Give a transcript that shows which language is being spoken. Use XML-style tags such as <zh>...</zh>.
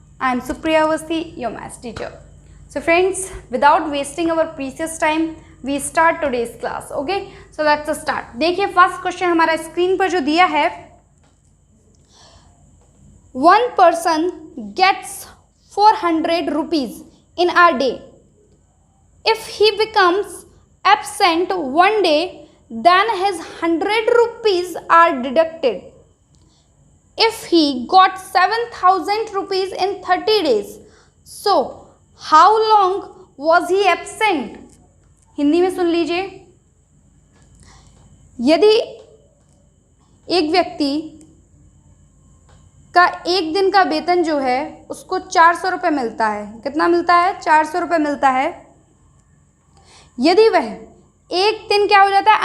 <en>I am Supriya Avasthi, your maths teacher. So friends, without wasting our precious time, we start today's class. Okay, so let's start.</en> <hi>देखिए first question हमारा screen पर जो दिया है,</hi> <en>one person gets 400 rupees in a day. If he becomes absent one day, then his 100 rupees are deducted. If he got 7,000 rupees in 30 days, so how long was he absent?</en> <hi>Hindi में सुन लीजिए, यदि एक व्यक्ति का एक दिन का वेतन जो है उसको 400 रुपये मिलता है, कितना मिलता है? 400 रुपये मिलता है। यदि वह एक दिन क्या हो जाता है?</hi>